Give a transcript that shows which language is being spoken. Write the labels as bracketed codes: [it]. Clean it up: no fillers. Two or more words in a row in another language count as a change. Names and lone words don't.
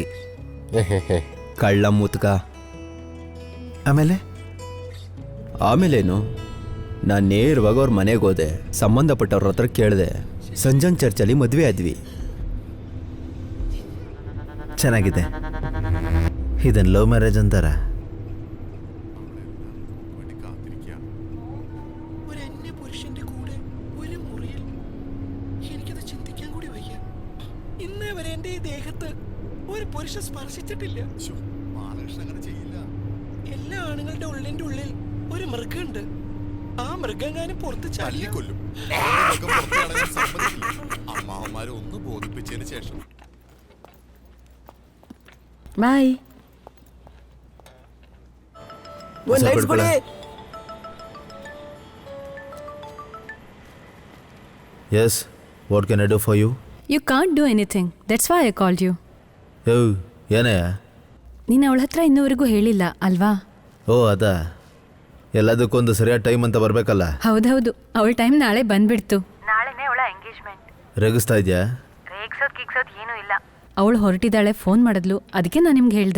[kn] ಕಳ್ಳ ಮುತ್ಕ. ಆಮೇಲೇನು? ನಾನು ನೇರವಾಗಿ ಅವ್ರ ಮನೆಗೆ ಹೋದೆ, ಸಂಬಂಧಪಟ್ಟವ್ರ ಹತ್ರ ಕೇಳಿದೆ. ಸಂಜನ್ ಚರ್ಚಲ್ಲಿ ಮದುವೆ ಆದ್ವಿ. ಚೆನ್ನಾಗಿದೆ. ಇದನ್ನು [en] love marriage [kn] ಅಂತಾರ? [ml] ഒരു പുരുഷ സ്പർശിച്ചിട്ടില്ല. എല്ലാ ആണുങ്ങളുടെ ഉള്ളിൽ ഒരു മൃഗമുണ്ട്. ആ മൃഗങ്ങാനും പുറത്ത് ചാടിക്കൊല്ലും. അമ്മാവന്മാരെ ഒന്ന് ബോധിപ്പിച്ചതിന് ശേഷം. [kn] ಬಾಯ್. [en] Yes, what can I do for you? You can't do anything. That's why I called you. [kn] ಏನಯ್ಯ? ನೀನು ಅವಳ ಹತ್ರ ಇನ್ನೂವರೆಗೂ ಹೇಳಿಲ್ಲ ಅಲ್ವಾ? ಓ ಅದಾ, ಎಲ್ಲದಕ್ಕೊಂದು ಸರಿಯಾದ ಟೈಮ್ ಅಂತ ಬರಬೇಕಲ್ಲ. ಹೌದೌದು, ಅವಳ ಟೈಮ್ ನಾಳೆ ಬಂದ್ಬಿಡ್ತು. ನಾಳೆನೇ ಅವಳ ಎಂಗೇಜ್ಮೆಂಟ್. ರೇಗಿಸ್ತಾ ಇದೆಯಾ? ರೇಗ್ಸೋದ್ ಏನೂ ಇಲ್ಲ. ಅವಳು ಹೊರಟಿದ್ದಾಳೆ, ಫೋನ್ ಮಾಡಿದ್ಲು, ಅದಕ್ಕೆ ನಾನು ನಿಮ್ಗೆ ಹೇಳಿದೆ.